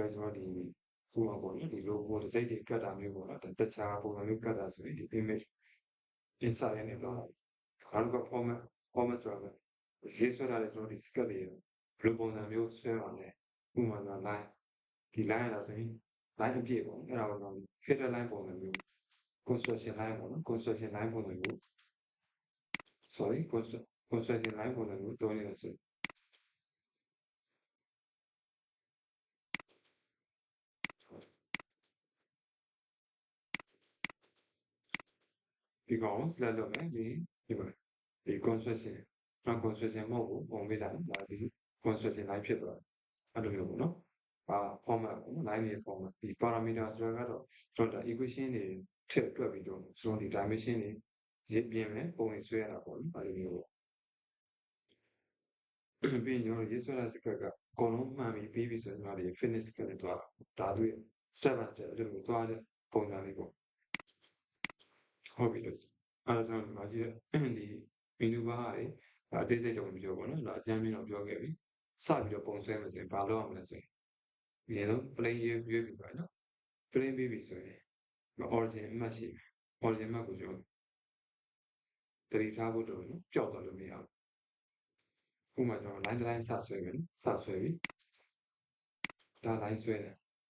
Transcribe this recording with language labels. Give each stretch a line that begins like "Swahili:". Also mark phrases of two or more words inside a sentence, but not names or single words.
Burmese: တော့ကျွန်တော်ဒီခုမှာပေါ့နော်ဒီ logo တစ်စိတ်တွေကတ်တာမျိုးပေါ့နော်တခြားပုံစံမျိုးကတ်တာဆိုရင်ဒီ
English: image insert
Burmese: ရနေတော့နောက်တစ်ခါ format ဆိုတာကရေးဆွဲထားတဲ့ကျွန်တော်ဒီ scat တွေဘယ်လိုပုံစံမျိုးဆွဲပါလဲဥပမာဆို line ဒီ line ရတာဆိုရင် line အပြည့်ပေါ့အဲ့ဒါကိုကျွန်တော်
English: header line
Burmese: ပုံစံမျိုး
English: construction line
Burmese: ပေါ့နော်
English: construction line
Burmese: ပုံစံမျိုး sorry
English: construction line
Burmese: ပုံစံမျိုးတွန်းနေတယ်ဆိုဒီကောင် select လုပ်မယ်ဒီမှာဒီ construction construction မဟုတ်ဘူးပုံပေးလိုက်ဒါဒီ
English: construction line
Burmese: ဖြစ်သွားတယ်အဲ့လိုမျိုးပေါ့နော်format ပေါ့နော် line ရဲ့ format ဒီ parameter ဆိုတာကတော့ကျွန်တော်ဒါ equation တွေထည့်တွက်ပြီးတော့ကျွန်တော်ဒီ dimension တွေရေးပြင်မယ်ပုံတွေဆွဲရတာပေါ့နော်အဲ့လိုမျိုးပေါ့ ပြီးရင်ကျွန်တော်ရေးဆွဲတဲ့ script ကအကုန်လုံးမှန်ပြီးပြီးပြီဆိုရင်ကျွန်တော်ဒီ
English: finish script
Burmese: နဲ့တွားဒါသူ
English: step by step
Burmese: အဲ့လိုမျိုးတွားတဲ့ ပုံစံလေးပေါ့ဟုတ်ပြီလို့အဲ့ဒါကျွန်တော်ဒီမှာရှိတဲ့ဒီ
English: menu bar
Burmese: တွေအသေးစိတ်တော့မပြောပါဘူးเนาะဒါအကြမ်းမျဉ်းတော့ပြောခဲ့ပြီစပြီးတော့ပုံဆွဲမယ်ဆိုရင်ဘာလုပ်ရမလဲဆိုရင်အရင်ဆုံး plane ရွေးပြီးသွားเนาะ plane ပြီးပြီဆိုရင် origin အမှတ်ရှိတယ် origin အမှတ်ကိုကျွန်တော်တတိထားဖို့တော့เนาะပျောက်သွားလို့မရဘူးဥပမာကျွန်တော် line တစ် line စဆွဲမယ်စဆွဲပြီဒါ line ဆွဲတယ်